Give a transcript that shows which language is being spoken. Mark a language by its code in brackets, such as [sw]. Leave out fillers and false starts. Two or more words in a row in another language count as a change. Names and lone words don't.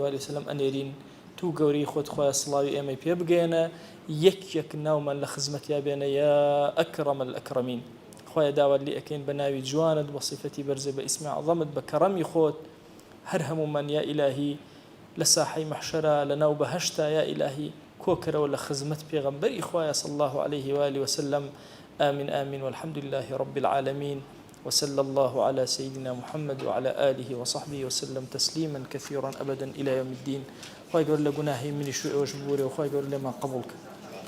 [ar] آله وسلم [ckb] ئەنێرین تو گەورەی خۆت خوایە سڵاوی ئێمەی پێ بگەێنە یەک ناومان لە خزمەتیا بێنە [ar] یا ئەکرەم الئەکرەمین [ckb] خوایە داوات لێ ئەکەین بە ناوی جوانت بە صیفەتی بەرزە بە ئیسمی عەظەمت بە کەڕەمی خۆت هەر هەموومان [ar] یا ئیلاهی [ckb] لە ساحەی مەحشەرە لە ناو بەهەشتا [ar] یا ئیلاهی [ckb] کۆکەرەوە لە خزمەت پێغەمبەری خوایە [ar] صلی الله عليه و آله وسلم آمين آمين والحمد لله رب العالمين وصلى الله على سيدنا محمد وعلى آله وصحبه وسلم تسليما كثيرا أبدا إلى يوم الدين [ckb] خوای گەورە لە گوناهی منی شوێ ئەوەش ببوورێ و خوای گەورە لێمان قبوڵ کە